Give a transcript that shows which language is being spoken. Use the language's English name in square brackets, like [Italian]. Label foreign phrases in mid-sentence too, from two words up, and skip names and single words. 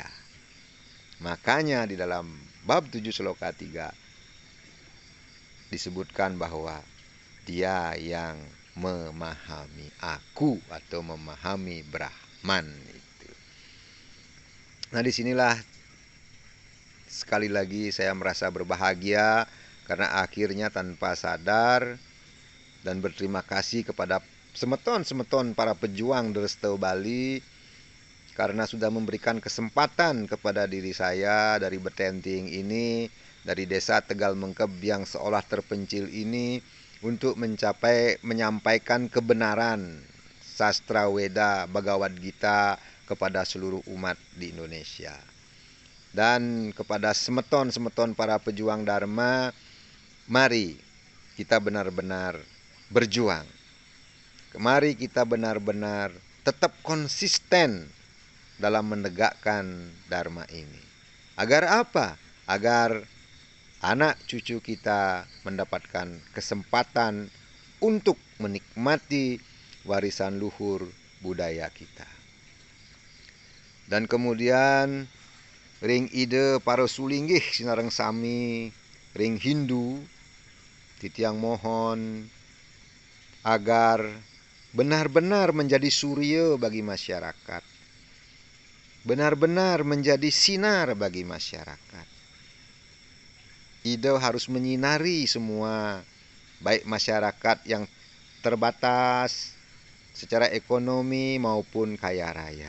[Indonesian] Makanya di dalam bab 7 sloka 3 disebutkan bahwa dia yang memahami aku atau memahami Brahman itu. Nah, disinilah sekali lagi saya merasa berbahagia karena akhirnya tanpa sadar dan berterima kasih kepada semeton-semeton para pejuang Derestau Bali karena sudah memberikan kesempatan kepada diri saya dari Betenting ini, dari desa Tegal Mengkeb yang seolah terpencil ini, untuk menyampaikan kebenaran sastra Weda Bhagavad Gita kepada seluruh umat di Indonesia. Dan kepada semeton-semeton para pejuang Dharma, mari kita benar-benar berjuang. Mari kita benar-benar tetap konsisten dalam menegakkan Dharma ini. Agar apa? Agar anak cucu kita mendapatkan kesempatan untuk menikmati warisan luhur budaya kita. Dan kemudian [Balinese] ring ide para sulinggih sinareng sami, [Indonesian] ring Hindu, titiang mohon agar benar-benar menjadi surya bagi masyarakat. Benar-benar menjadi sinar bagi masyarakat. Ide harus menyinari semua, baik masyarakat yang terbatas secara ekonomi maupun kaya raya.